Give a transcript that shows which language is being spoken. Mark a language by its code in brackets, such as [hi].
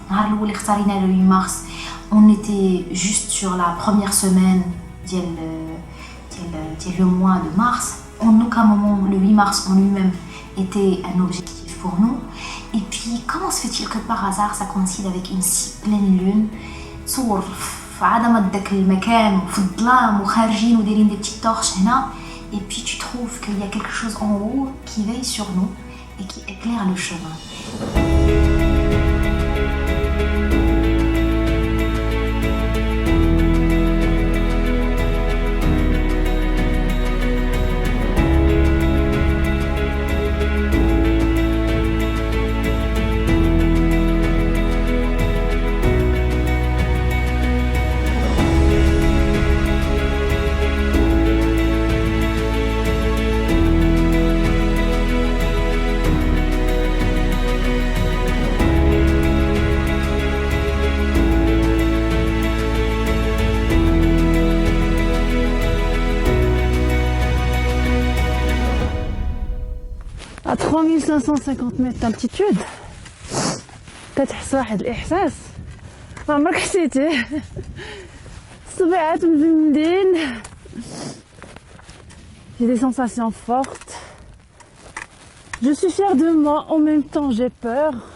[fr] Le 8 mars, on était juste sur la première semaine du mois de mars. En aucun moment, le 8 mars en lui-même était un objectif pour nous. Et puis, comment se fait-il que par hasard ça coïncide avec une si pleine lune? [ar] تصور في عدم داك المكان وفي الظلام وخارجين ودايرين [fr] des petites torches [ar] هنا. [fr] Et puis tu trouves qu'il y a quelque chose en haut qui veille sur nous et qui éclaire le chemin. À 3550 mètres d'altitude [ar] كتحس واحد الإحساس ما عمرك حسيتيه. الصبيعات مزمدين. [fr] J'ai des sensations fortes. Je suis fière de moi, en même temps j'ai peur.